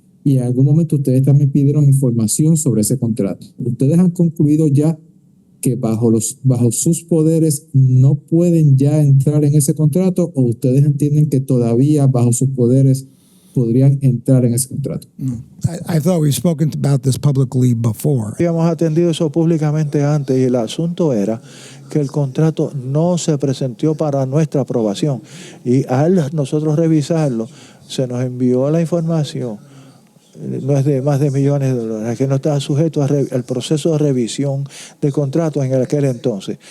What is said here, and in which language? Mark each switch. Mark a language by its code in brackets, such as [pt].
[es] Y en algún momento ustedes también pidieron información sobre ese contrato. ¿Ustedes han concluido ya que bajo sus poderes no pueden ya entrar en ese contrato, o ustedes entienden que todavía bajo sus poderes podrían entrar en ese contrato? [en] I thought we've spoken about this publicly before. [es] Habíamos atendido eso públicamente antes y el asunto era que el contrato no se presentó para nuestra aprobación. Y al nosotros revisarlo, se nos envió la información. No es de más de millones de dólares, que no estaba sujeto al proceso de revisión de contratos en aquel entonces.